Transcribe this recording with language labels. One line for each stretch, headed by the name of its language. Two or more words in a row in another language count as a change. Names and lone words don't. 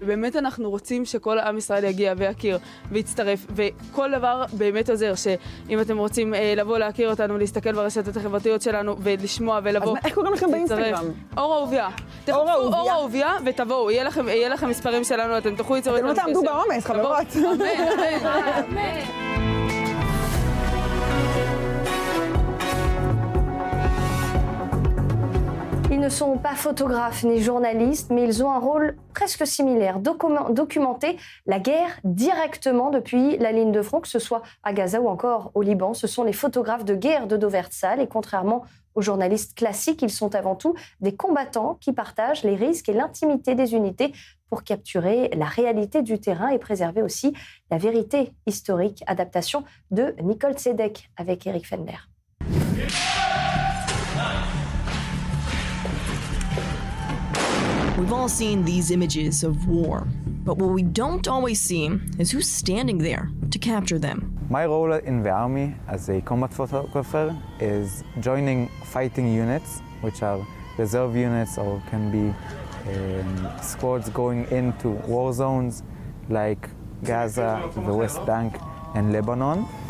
Hebrew: באמת אנחנו רוצים שכל עם ישראל יגיע ויכיר ויצטרף, וכל דבר באמת עוזר, שאם אתם רוצים לבוא להכיר אותנו, להסתכל ברשתות החברתיות שלנו ולשמוע ולבוא. אז איך קוראים לכם באינסטגרם? אור אהוביה. אור אהוביה? אור אהוביה ותבואו, יהיה לכם מספרים שלנו, אתם תוכלו ליצור את אתם לא תעמדו בעומס, חברות. אמן.
French: Ils ne sont pas photographes ni journalistes, mais ils ont un rôle presque similaire, documenter la guerre directement depuis la ligne de front, que ce soit à Gaza ou encore au Liban. Ce sont les photographes de guerre de Doversal et contrairement aux journalistes classiques, ils sont avant tout des combattants qui partagent les risques et l'intimité des unités pour capturer la réalité du terrain et préserver aussi la vérité historique. Adaptation de Nicole Tzedek avec Eric Fender.
English: We've all seen these images of war, but what we don't always see is who's standing there to capture them. My role in the army as a combat photographer is joining fighting units, which are reserve units or can be squads going into war zones like Gaza, the West Bank, and Lebanon.